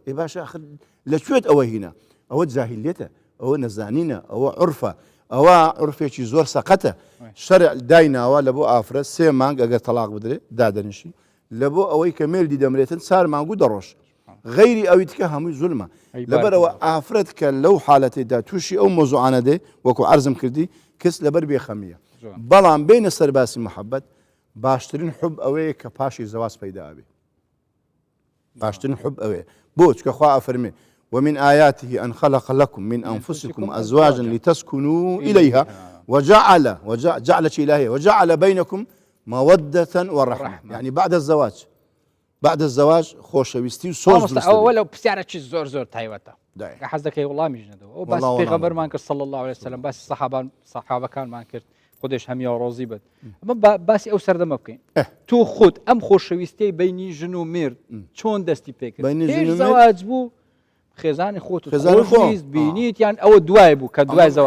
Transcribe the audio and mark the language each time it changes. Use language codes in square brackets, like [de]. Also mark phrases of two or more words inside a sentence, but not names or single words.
[ckb] ئێ باشە لەکوێت ئەوە هینە ئەوە جاهیلێتە ئەوە نەزانینە ئەوە عورفە ئەوە عورفێکی زۆر سەقەتە شەرع دایناوە لە بۆ ئافرەت 3 مانگ ئەگەر تەلاق بدرێ دادەنیشی لە بۆ ئەوەی کە مێردی دەمرێتن 4 مانگ و دەڕۆژ غەیری ئەوی تکە هەمووی زولمە لەبەرەوە ئافرەت کە لەو حالەتێدا تووشی ئەو مۆزوعانە دێ وەکو عەرزم کردی کەس لەبەر بێخەمیە بەڵام بینە سەرباسی محەبەت باشترین حب ئەوەیە کە پاشی زەواج پەیدا ئەبێ باشترین حب ئەوەیە بۆ چکە خوا ئەفەرمێ [ar] ومن آياته أن خلق لكم من أنفسكم أزواجا لتسكنوا إليها وجعل إلهية وجعل بينكم مودة ورحمة يعني بعد الزواج [ckb] خۆشەویستی و سۆز ولو بسیارەکی زۆر تایبەتە حەز دەکەی وەڵامی ژنەدەوە ئەو باسی پێغەمبەرمان کرد [ar] صلی الله عليه وسلم [ckb] باسی سەحابەکانمان کرد خودش هەمیە ڕۆزی بێت ئەمە باسی ئەو سەردەمە بکەین تۆ خۆت ئەم خۆشەویستی بینی ژن و مێرد چۆن دەستی پێکرد پێش زەواج بوو خێزانی خۆت خۆشویست بینیت یان ئەوە دوای بوو کە دوای زەواج